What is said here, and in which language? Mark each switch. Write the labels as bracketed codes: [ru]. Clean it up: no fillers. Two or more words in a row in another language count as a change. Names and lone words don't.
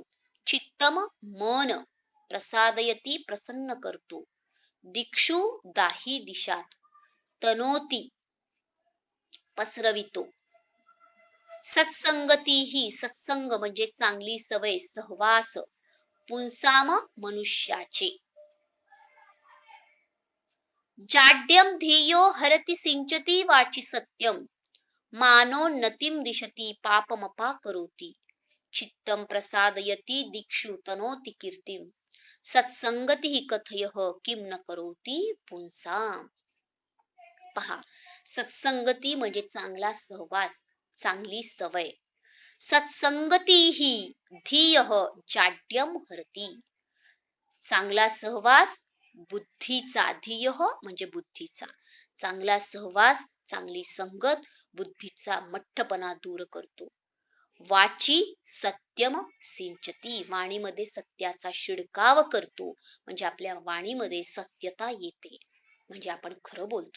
[mr] चित्तम मन प्रसादयती प्रसन्न करतो. दिक्षु दाही दिशात. तनोती पसरवितो. सत्संगती ही सत्संग म्हणजे चांगली सवय, सहवास. पुंसाम मनुष्याचे. [sa] जाड्यम धियो हरति सिंचती वाची सत्यम. मानोन्नतिम दिशती पापमपा करोति. चित्तम प्रसादयती दिक्षु तनोति कीर्तिम. सत्संगती कथयः किम न करोति पुंसाम. [mr] पहा, सत्संगती म्हणजे चांगला सहवास, चांगली सवय. [sa] सत्संगती ही धियः जाड्यम हरति. [mr] चांगला सहवास बुद्धीचा. धियः म्हणजे बुद्धीचा. चांगला सहवास, चांगली संगत बुद्धीचा मठ्ठपणा दूर करतो. [sa] वाची सत्यम सिंचती. [mr] वाणीमध्ये सत्याचा शिडकाव करतो. म्हणजे आपल्या वाणीमध्ये सत्यता येते, म्हणजे आपण खरं बोलतो.